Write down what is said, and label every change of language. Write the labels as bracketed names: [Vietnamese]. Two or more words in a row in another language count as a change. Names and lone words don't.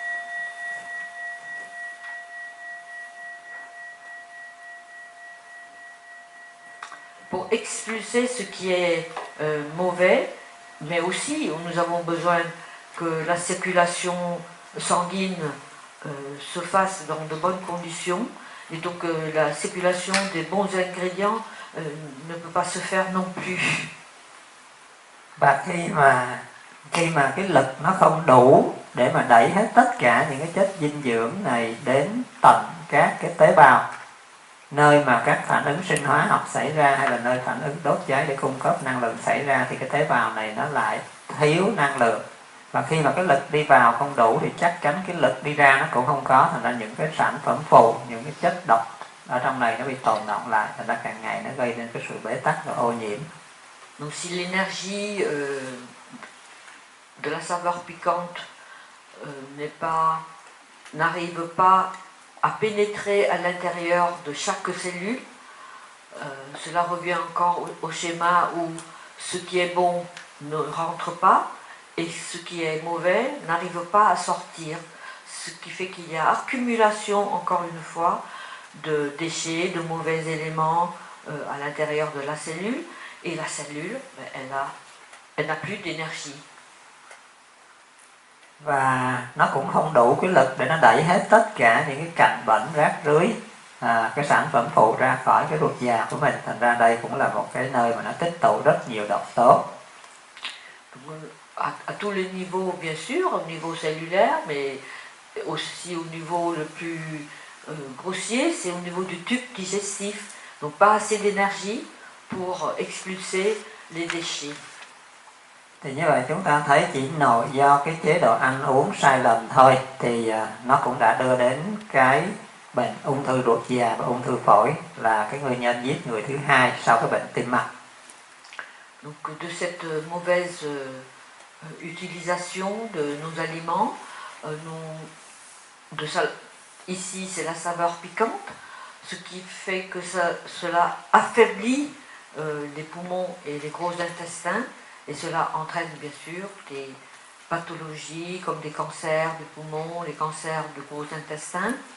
[French] mauvais, mais aussi nous avons besoin que la circulation sanguine se fasse dans de bonnes conditions, et donc la circulation des bons ingrédients ne peut pas se faire non plus. [Vietnamese] Và khi mà cái lực nó không đủ để mà đẩy hết tất cả những cái chất dinh dưỡng này đến tận các cái tế bào, nơi mà các phản ứng sinh hóa học xảy ra hay là nơi phản ứng đốt cháy để cung cấp năng lượng xảy ra thì cái tế bào này nó lại thiếu năng lượng. Và khi mà cái lực đi vào không đủ thì chắc chắn cái lực đi ra nó cũng không có, thành ra những cái sản phẩm phụ, những cái chất độc ở trong này nó bị tồn đọng lại, thành ra càng ngày nó gây nên cái sự bế tắc và ô nhiễm. [French] Donc si l'énergie de la saveur piquante n'arrive pas à pénétrer à l'intérieur de chaque cellule, cela revient encore au schéma où ce qui est bon ne rentre pas et ce qui est mauvais n'arrive pas à sortir, ce qui fait qu'il y a accumulation, encore une fois, de déchets, de mauvais éléments à l'intérieur de la cellule, et la cellule, elle n'a plus d'énergie. [Vietnamese] Và nó cũng không đủ cái lực để nó đẩy hết tất cả những cái cặn bẩn rác rưới, cái sản phẩm phụ ra khỏi cái ruột già của mình. Thành ra đây cũng là một cái nơi mà nó tích tụ rất nhiều độc tố. [French] À tous les niveaux, bien sûr, au niveau cellulaire, mais aussi au niveau le plus grossier, c'est au niveau du tube digestif. Donc pas assez d'énergie pour expulser les déchets. [Vietnamese] Thì như vậy chúng ta thấy chỉ do cái chế độ ăn uống sai lầm thôi thì nó cũng đã đưa đến cái bệnh ung thư ruột già và ung thư phổi, là cái nguyên nhân giết người thứ hai sau cái bệnh tim mạch. [French] Donc de cette mauvaise utilisation de nos aliments, ici c'est la saveur piquante, ce qui fait que cela affaiblit les poumons et les gros intestins, et cela entraîne bien sûr des pathologies comme des cancers des poumons, les cancers de gros intestins,